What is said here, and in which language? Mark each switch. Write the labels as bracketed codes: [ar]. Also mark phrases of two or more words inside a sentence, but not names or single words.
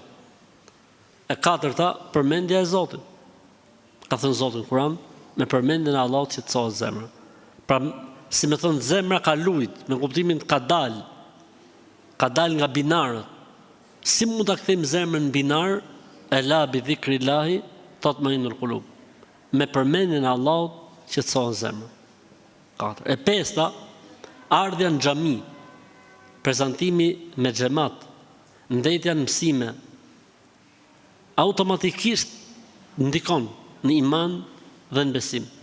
[sq] E katërta, përmendja e Zotit. Ka thënë Zoti në Kur'an, me përmendjen e Allahut qetësohet zemra. Pra, si me thënë, zemra ka lujt, me kuptimin ka dal nga binarët. Si mund ta kthejmë zemrën në binar? [ar] ألا بذكر الله تطمئن القلوب. [sq] Me përmendjen e Allahut qetësohet zemra. 4. E pesta, ardhja në xhami, prezantimi me xhamat, ndëjtja në mësime, automatikisht ndikon në iman dhe në besim.